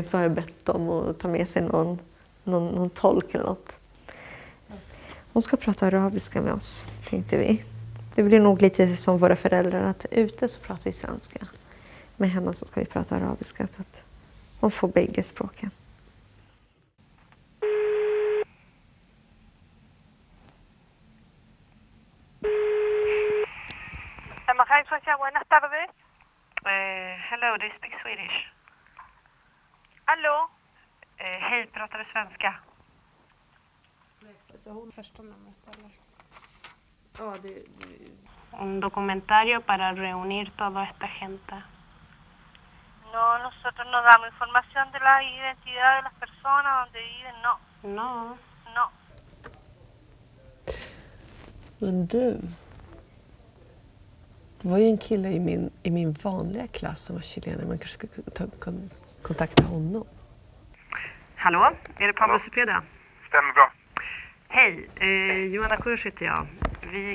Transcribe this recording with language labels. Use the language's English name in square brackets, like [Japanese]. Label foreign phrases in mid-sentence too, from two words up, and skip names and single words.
[Swedish] Så har jag bett dem att ta med sig någon tolk eller något. Hon ska prata arabiska med oss, tänkte vi. Det blir nog lite som våra föräldrar att ute så pratar vi svenska. Men hemma så ska vi prata arabiska så att hon får bägge språken. [Spanish] Buenas tardes. [English] Hello, do you speak Swedish? [Swedish] Hallå? Hej, pratar du svenska? Så hon första numret eller? Ja, [Spanish] Un documentario para reunir toda esta gente. No, nosotros no damos información de la identidad de las personas, donde viven, no. No. [Swedish] Men du, det var ju en kille i min vanliga klass som var chilenare. Man kanske skulle kontakta honom. Hallå, är det Pablo Cepeda? Stämmer bra. Hej, Johanna Kurs heter jag.